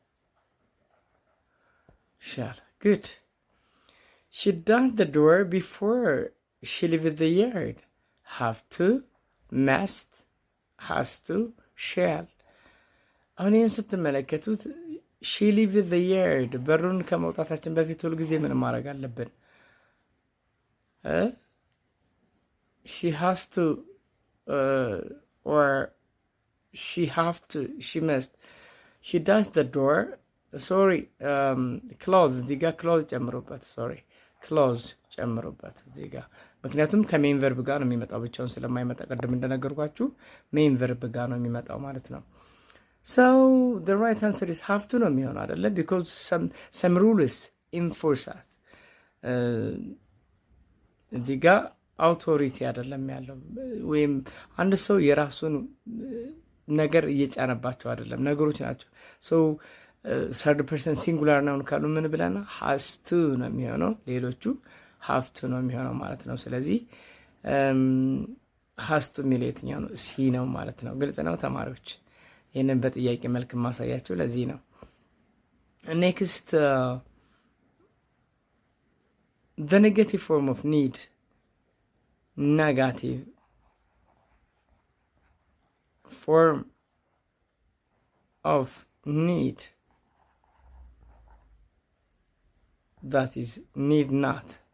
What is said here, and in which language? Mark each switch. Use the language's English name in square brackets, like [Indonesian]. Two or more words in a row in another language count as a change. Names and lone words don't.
[English] Good. She does the door before she leaves the yard. have to, must, has to, shall. [Amharic] አሁን ይህን ስትመለከቱት [English] she leaves the yard [Amharic] በሩን ከመውጣታችን በፊት ሁል ጊዜ ምን ማድረግ አለብን? [English] she has to or she have to, she must, she does the door, sorry, close [Amharic] እዚህ ጋር close ጨምሩበት፣ [English] sorry close [Amharic] ጨምሩበት እዚህ ጋር፣ ምክንያቱም [English] ከmain verb [Amharic] ጋር ነው የሚመጣው፣ ብቻውን ስለማይመጣ ቀደም እንደነገርኳችሁ [English] main verb [Amharic] ጋር ነው የሚመጣው ማለት ነው። [English] so the right answer is have to [Amharic] ነው የሚሆነው አይደለ? [English] because some rules enforce that [Amharic] እዚህ ጋር አውቶሪቲ አይደለም ያለው፣ ወይም አንድ ሰው የራሱን ነገር እየጫነባቸው አይደለም፣ ነገሮች ናቸው። [English] so third person singular [Amharic] ነው ካሉ ምን ብለና [English] has to [Amharic] ነው የሚሆነው፣ ሌሎቹ [English] have to [Amharic] ነው የሚሆነው ማለት ነው። ስለዚህ [English] has to [Amharic] የሚለው የትኛው ነው? ሲ ነው ማለት ነው። ግልጽ ነው ተማሪዎች? ይህንን በጥያቄ መልክ ማሳያቸው ለዚህ ነው። [English] next the negative form of need, negative form of need, that is need not,